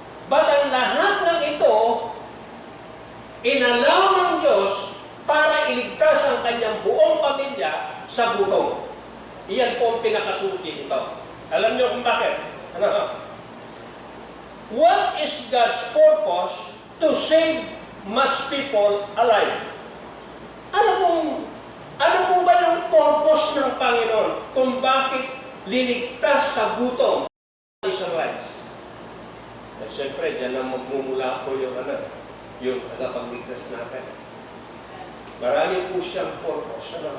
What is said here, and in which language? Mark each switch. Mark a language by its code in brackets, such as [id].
[tl] But ang lahat ng ito, inalaw ng Diyos para iligtas ang kanyang buong pamilya sa gutom. Iyan po ang pinakasusi nito. Alam niyo kung bakit? Ano? [en] What is God's purpose to save much people alive? [tl] Ano po ba yung purpose ng Panginoon kung bakit liligtas sa gutom ang Israelites? Siyempre, dyan na magmumula po yung tagapagligtas natin. Marami po siyang purpose.